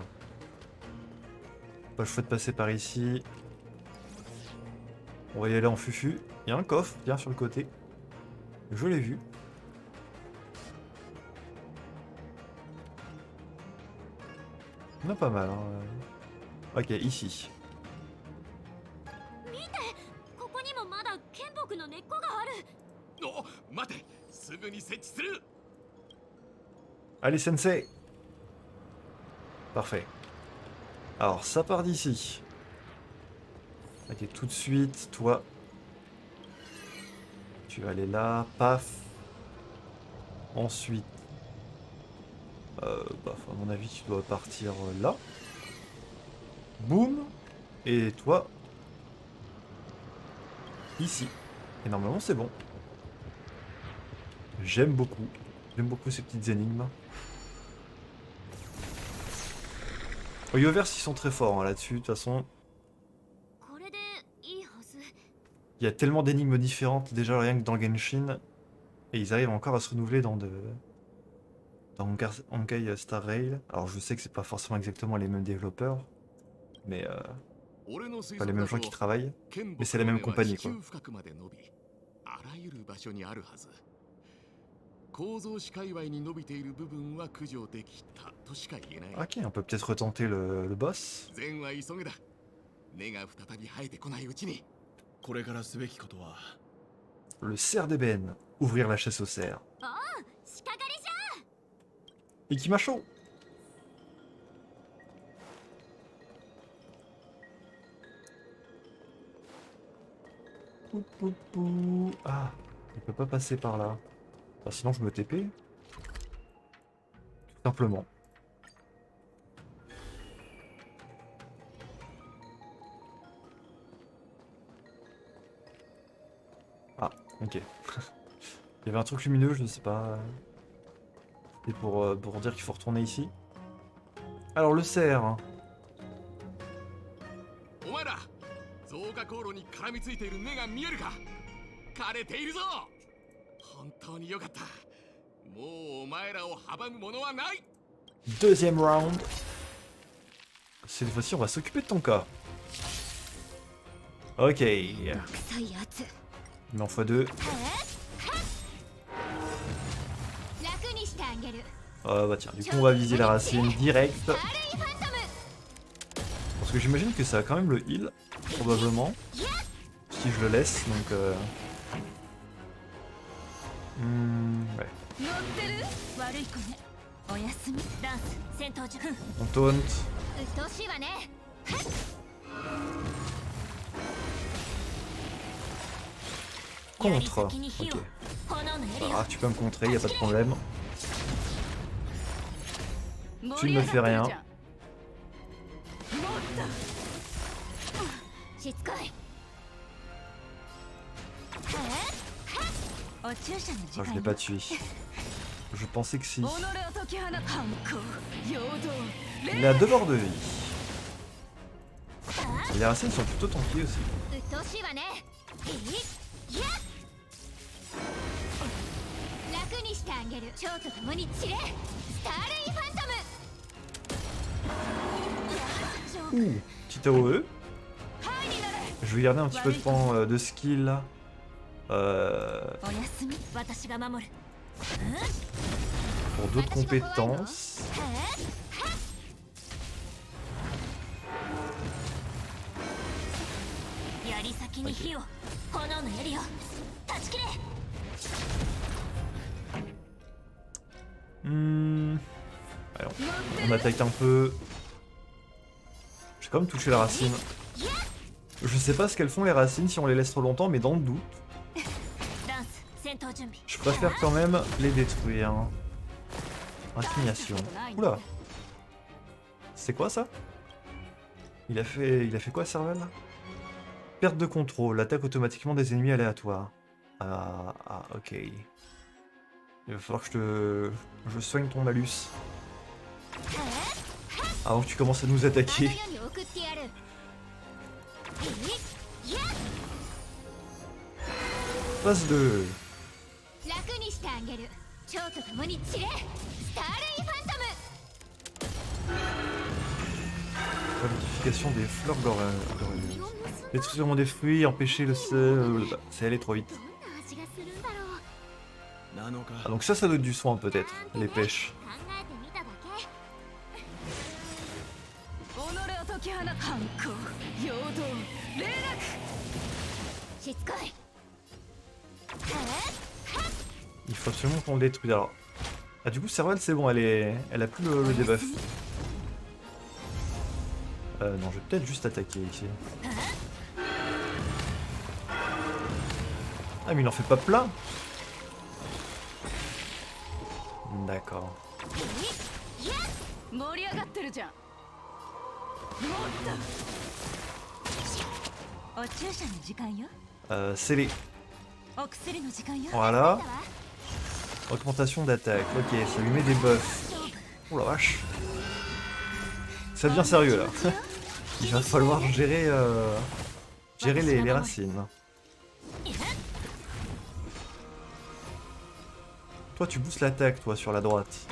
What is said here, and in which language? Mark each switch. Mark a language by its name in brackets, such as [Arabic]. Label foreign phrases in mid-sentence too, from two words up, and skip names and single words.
[French] Pas le choix de passer par ici. On va y aller en fufu. Il y a un coffre, bien sur le côté. Je l'ai vu. Il y en a pas mal. Hein. Ok, ici. [Japanese] ここにもまだ剣木の根っこがある。お、待て、すぐに設置する。 [French] Allez, sensei. Parfait. Alors, ça part d'ici. Ok, tout de suite, toi. Tu vas aller là, paf. Ensuite. Bah, à mon avis, tu dois partir là. Boum. Et toi. Ici. Et normalement, c'est bon. J'aime beaucoup. J'aime beaucoup ces petites énigmes. Oyoverse, ils sont très forts hein, là-dessus, de toute façon. [Japanese] これでいいはず。 [French] Il y a tellement d'énigmes différentes déjà rien que dans Genshin. Et ils arrivent encore à se renouveler dans Honkai Star Rail. Alors je sais que c'est pas forcément exactement les mêmes développeurs. Mais pas les mêmes gens qui travaillent. Mais c'est la même compagnie quoi. [Japanese] 構造紙界隈に伸びている部分は駆除できたとしか言えない。 [French] Ok, on peut peut-être retenter le boss. [Japanese] 善は急げだ。根が再び生えてこないうちに。これからすべきことは [French] Le cerf d'ébène. Ouvrir la chasse au cerf. [Japanese] おう、鹿狩りじゃ。 [French] Ikimasho. Pou, pou, pou. Ah, il peut pas passer par là. Enfin, sinon je me TP. Tout simplement. Ah, ok. Il y avait un truc lumineux, je ne sais pas. Et pour dire qu'il faut retourner ici. Alors le cerf. Hein. [Japanese] お前ら、増加航路に絡みついている根が見えるか？枯れているぞ。本当によかった。もうお前らを阻むものはない。 [French] Deuxième round. Cette fois-ci, on va s'occuper de ton cas. Ok. [Japanese] 臭いやつ。 [French] Mais en x2. [Japanese] 楽にしてあげる。 [French] Bah tiens, du coup on va viser la racine direct. Parce que j'imagine que ça a quand même le heal, probablement. Si je le laisse, donc ouais. [Japanese] 乗ってる？悪い子ね。おやすみ。ダンス、戦闘中。 [French] On taunt. [Japanese] うっとうしいわね。 [French] Contre. Ok. Ah, tu peux me contrer, y a pas de problème. Tu ne me fais rien. [Japanese] しつこい。お注射の時 [French] Ah, je [Japanese] 間 [French] l'ai pas tué. Je pensais que si. [Japanese] 己を解き放つ反抗陽動 [French] Il a 2 bords de vie. Les racines sont plutôt tanky aussi. [Japanese] うっとうしいわね。楽にしてあげる。蝶と共に散れ。スターレインファントム。 [French] Ouh, petit AOE. Je vais garder un petit peu de point de skill. [Japanese] おやすみ。私が守る。 [French] Pour d'autres compétences. [Japanese] 槍先に火を。炎の槍を。断ち切れ。 [French] Allez, On attaque un peu. J'ai quand même touché la racine. Je sais pas ce qu'elles font les racines si on les laisse trop longtemps, mais dans le doute, [Japanese] ダンス戦闘準備 [French] je préfère quand même les détruire. Intimidation. Oula. C'est quoi ça? Il a fait quoi, Serval? Perte de contrôle. Attaque automatiquement des ennemis aléatoires. Ah, ok. Il va falloir que je soigne ton malus. Avant que tu commences à nous [Japanese] あの [French] attaquer. [Japanese] 世に送ってやる [French] Phase 2. [Japanese] 楽にしてあげる蝶と共に散れスターレイファントム [French] Modification des fleurs glorieuses. Détruisement des fruits, empêcher le sel. C'est allé trop vite. [Japanese] どんな味がするんだろうなのか [French] Ah, donc ça doit être du soin peut-être. Les pêches. [Japanese] 考えてみただけ己を解き放反抗陽動霊落しつこい [French] Il faut absolument qu'on le détruise. Alors. Ah, du coup, Serval, c'est bon, elle a plus le debuff. Non, je vais peut-être juste attaquer ici. Ah, mais il en fait pas plein. D'accord. [Japanese] 盛り上がってるじゃんもっとお注射の時間よ [French] Scellé. [Japanese] お薬の時間よ [French] Voilà. Augmentation d'attaque. Ok, ça lui met des buffs. Oh la vache. Ça devient sérieux là. Il va falloir gérer, gérer les racines. Toi, tu boostes l'attaque, toi, sur la droite.